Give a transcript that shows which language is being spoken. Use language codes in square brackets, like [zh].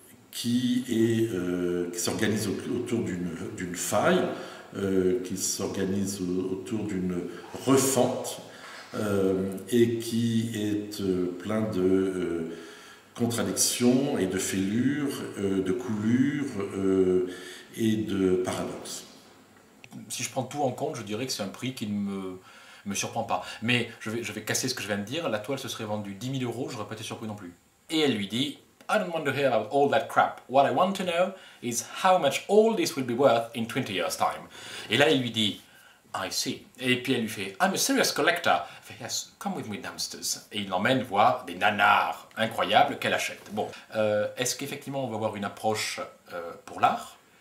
[fr] qui s'organise autour d'une faille, qui s'organise autour d'une refente et qui est plein de contradictions et de fêlures, de coulures et de paradoxes. Si je prends tout en compte, je dirais que c'est un prix qui ne me surprend pas. Mais je vais casser ce que je viens de dire. La toile se serait vendue 10 000 €, je n'aurais pas été surpris non plus. Et elle lui dit, [en] I don't want to hear about all that crap. What I want to know is how much all this will be worth in 20 years' time. [fr] Et là, il lui dit, [en] I see. [fr] Et puis elle lui fait, [en] I'm a serious collector. [fr] Elle fait, [en] yes, come with me downstairs. [fr] Et il l'emmène voir des nanars incroyables qu'elle achète. Bon, est-ce qu'effectivement on va avoir une approche pour l'art?